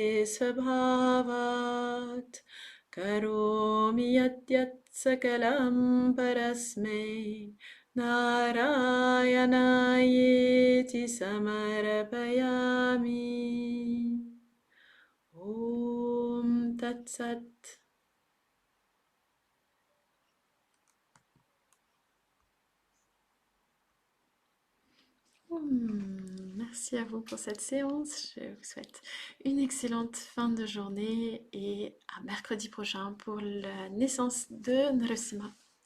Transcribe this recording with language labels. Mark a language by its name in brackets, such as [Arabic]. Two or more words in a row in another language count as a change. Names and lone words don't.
[Sanskrit] svabhavat karomi yadyat sakalam parasmai narayanaayeti samarapayami Om Tat Sat. [French] Merci à vous pour cette séance. Je vous souhaite une excellente fin de journée et à mercredi prochain pour la naissance de Narasimha.